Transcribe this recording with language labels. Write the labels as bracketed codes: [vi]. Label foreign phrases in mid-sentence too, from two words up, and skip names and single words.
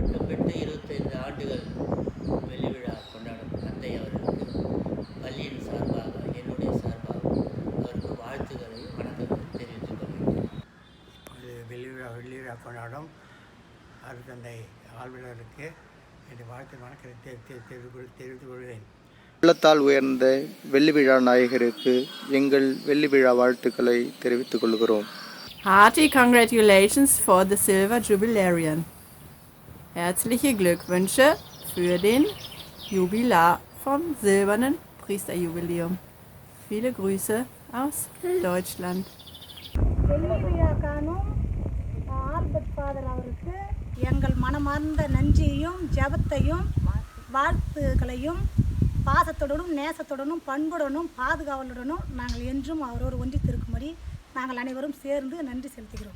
[ta] 25 ஆண்டுகள் வெள்ளி விழா கொண்டாடும் தந்தை அவர்களுக்கு பள்ளியின் சார்பாக, என்னுடைய சார்பாக அவருக்கு வாழ்த்துக்களையும் வணக்கங்களையும் தெரிவித்துக் கொள்கிறேன். வெள்ளி விழா கொண்டாடும் அருத்தந்தை ஆழ்விலருக்கு என்னுடைய வாழ்த்து வணக்கத்தை தெரிவித்துக் கொள்கிறேன். உள்ளத்தால் உயர்ந்த வெள்ளி விழா நாயகருக்கு எங்கள் வெள்ளி விழா வாழ்த்துக்களை தெரிவித்துக் கொள்கிறோம். [en] Hearty congratulations for the Silver Jubilarian. [de] Herzliche Glückwünsche für den Jubilar vom silbernen Priesterjubiläum. Viele Grüße aus Deutschland. [ta] வெள்ளி விழா காணும் ஆல்பர்ட் ஃபாதர் அவருக்கு எங்கள் மனமார்ந்த நன்றியையும் ஜபத்தையும் வாழ்த்துக்களையும் பாசத்துடனும் நேசத்துடனும் பண்புடனும் பாதுகாவலுடனும் நாங்கள் என்றும் அவரோடு ஒன்றித்திருக்கும்படி நாங்கள் அனைவரும் சேர்ந்து நன்றி செலுத்துகிறோம்.